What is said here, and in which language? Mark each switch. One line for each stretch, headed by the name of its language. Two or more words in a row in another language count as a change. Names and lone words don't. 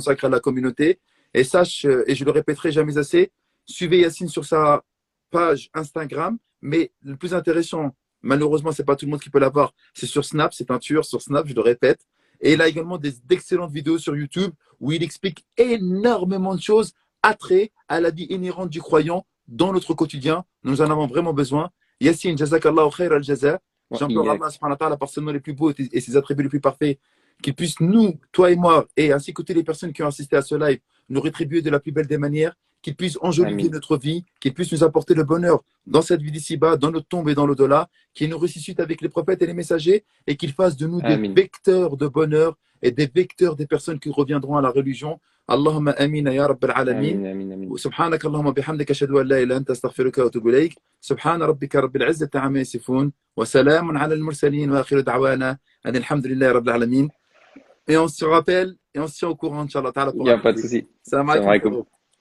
French: consacres à la communauté. Et sache, et je le répéterai jamais assez, suivez Yassine sur sa page Instagram, mais le plus intéressant, malheureusement, c'est pas tout le monde qui peut l'avoir, c'est sur Snap, c'est un tueur sur Snap, je le répète. Et il a également d'excellentes vidéos sur YouTube où il explique énormément de choses attrait à la vie inhérente du croyant dans notre quotidien. Nous en avons vraiment besoin. Yassine,
Arabic: جزاك الله خير الجزاء.
French: J'implore
Arabic: الله سبحانه وتعالى
French: par ses noms les plus beaux et ses attributs les plus parfaits qu'il puisse nous, toi et moi, et ainsi que toutes les personnes qui ont assisté à ce live, nous rétribuer de la plus belle des manières, qu'il puisse enjoliver Amin. notre vie, qu'il puisse nous apporter le bonheur dans cette vie d'ici-bas, dans notre tombe et dans l'au-delà, qu'il nous ressuscite avec les prophètes et les messagers, et qu'il fasse de nous des Amin. vecteurs de bonheur et des vecteurs des personnes qui reviendront à la religion.
Arabic: اللهم آمين يا رب العالمين. آمين آمين آمين. سبحانك اللهم بحمدك أشهد أن لا إله إلا أنت أستغفرك وأتوب إليك. سبحان ربك رب العزة عما يصفون وسلام على المرسلين وآخر دعوانا أن الحمد لله رب العالمين.
French: Et on se rappelle et on se tient au courant,
Arabic: إن شاء الله، تعالى,
French: Il pour n'y la a pas de musique. souci.
Arabic: Salam Salam alaikum, alaikum.
French: frérot.